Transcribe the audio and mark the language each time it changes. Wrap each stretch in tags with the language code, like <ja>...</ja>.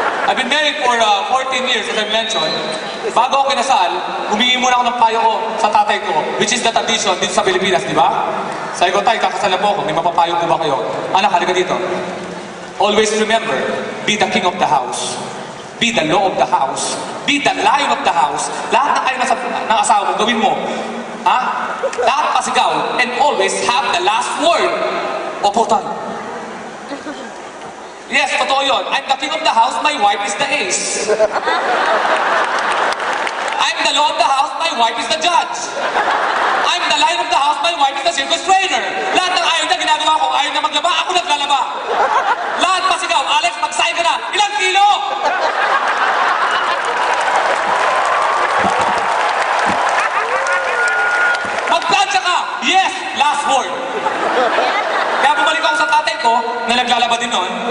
<en>I've been married for 14 years, as I mentioned.</en> <tl>Bago ako kinasal, humingi muna ako ng payo ko sa tatay ko,</tl> <en>which is the tradition</en> <tl>dito sa Pilipinas, di ba? Sabi ko, tay, kakasal na po ako. May mapapayo po ba kayo? Anak, halika dito.</tl> <en>Always remember, be the king of the house. Be the law of the house. Be the lion of the house.</en> <tl>Lahat na kayo ng asawa mo, gawin mo. Lahat pasigaw.</tl> <en>And always have the last word.</en> <tl>Opo, tay.</tl> <en>Yes,</en> <tl>totoo yun.</tl> <en>I'm the king of the house, my wife is the ace. I'm the law of the house, my wife is the judge. I'm the lion of the house, my wife is the circus trainer.</en> <tl>Lahat ng ayaw niya ginagawa ko, ayaw na maglaba, ako naglalaba. Lahat pasigaw, Alex, magsahin ka na. Ilang kilo? Magplansya ka.</tl> <en>Yes, last word.</en> <tl>Kaya bumalik ako sa tatay ko, na naglalaba din nun.</tl>